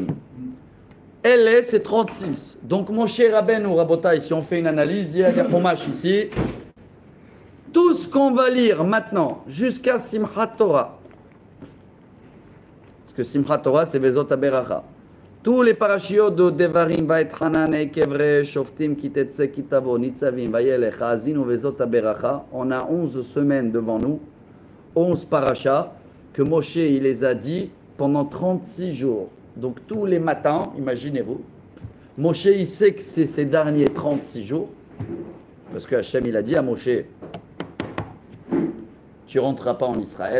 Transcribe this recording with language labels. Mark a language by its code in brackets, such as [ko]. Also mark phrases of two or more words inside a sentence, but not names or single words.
[fr] Elle c'est 36. Donc, Moshe Rabbeinu ou Rabotai, si on fait une analyse, il y a des Chumash ici. Tout ce qu'on va lire maintenant, jusqu'à Simchat Torah, parce que Simchat Torah, c'est Vezot Aberacha. Tous les parashiot de Devarim, Va'et Hanan, Ekevre, Shoftim, Kitetse, Kitavo, Nitzavim, Vayelech, Azin ou Vezot Aberacha, on a 11 semaines devant nous, 11 parashas, que Moshe, il les a dit pendant 36 jours. Donc tous les matins, imaginez-vous, Moshe il sait que c'est ces derniers 36 jours, parce que Hachem il a dit à Moshe, tu ne rentreras pas en Israël.